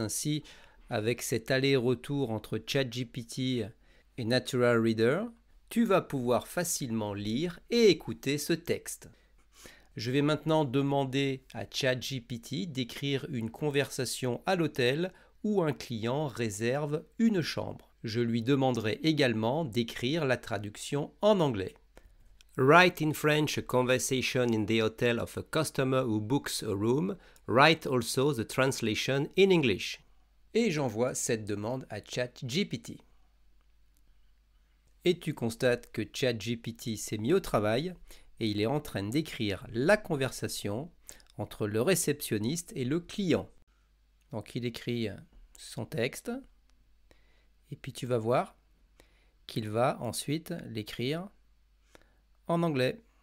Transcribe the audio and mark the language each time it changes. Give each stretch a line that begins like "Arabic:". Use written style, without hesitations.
French: Ainsi, avec cet aller-retour entre ChatGPT et Natural Reader, tu vas pouvoir facilement lire et écouter ce texte. Je vais maintenant demander à ChatGPT d'écrire une conversation à l'hôtel où un client réserve une chambre. Je lui demanderai également d'écrire la traduction en anglais.
English: Write in French a conversation in the hotel of a customer who books a room. Write also the translation in English.
French: Et j'envoie cette demande à ChatGPT. Et tu constates que ChatGPT s'est mis au travail et il est en train d'écrire la conversation entre le réceptionniste et le client. Donc il écrit son texte et puis tu vas voir qu'il va ensuite l'écrire en anglais.